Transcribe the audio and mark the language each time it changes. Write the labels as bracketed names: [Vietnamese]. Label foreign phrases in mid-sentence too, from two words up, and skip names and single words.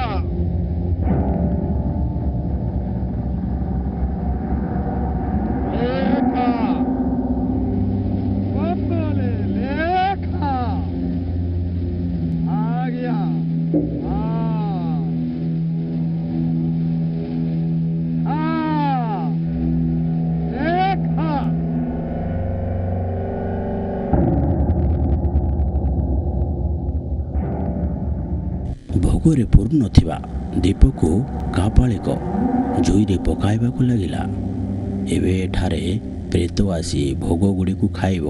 [Hindi] लेखा। कब बोले? लेखा। आ गया। हाँ। हाँ। लेखा। [Odia] ଭୋଗରେ ପୂର୍ଣ୍ଣ ଥିବା ଦୀପକୁ କାପାଳିକ ଜୁଇରେ ପକାଇବାକୁ ଲାଗିଲା। ଏବେ ଏଠାରେ ପ୍ରେତ ଆସି ଭୋଗ ଗୁଡ଼ିକୁ ଖାଇବ।